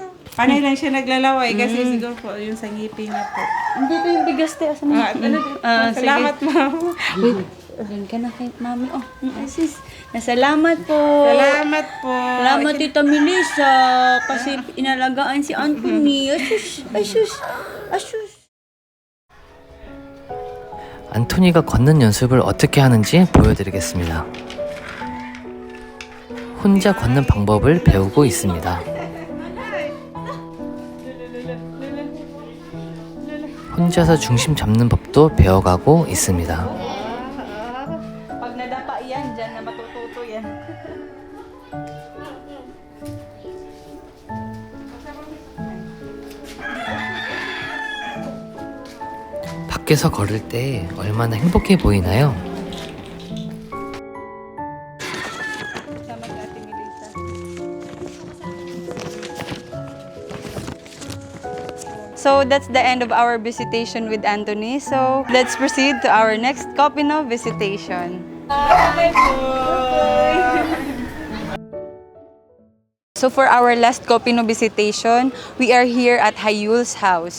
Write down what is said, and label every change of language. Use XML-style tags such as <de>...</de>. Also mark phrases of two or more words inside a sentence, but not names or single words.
<tl>Panay lang siya naglalaway kasi siguro po, yung sa ngipin na po. Hindi ko yung bigas, te. Asan mo? Salamat, ma'am. Wait, doon ka na kay mami. Sis, nasalamat po. Salamat po. Salamat, Tita Melissa, kasi inalagaan si Anthony. Asus.</tl> <ko>안토니가 걷는 연습을 어떻게 하는지 보여드리겠습니다. 혼자 걷는 방법을 배우고 있습니다. 혼자서 중심 잡는 법도 배워가고 있습니다.</ko> <tl>Pag nadapa yan, dyan na matututo yan.</tl> <ko>밖에서 걸을 때 얼마나 행복해 보이나요?</ko> <tl>Sama si Ate Melissa.</tl> <en>So that's the end of our visitation with Anthony. So let's proceed to our next Copino visitation. So for our last Copino visitation, we are here at Hayul's house.</en>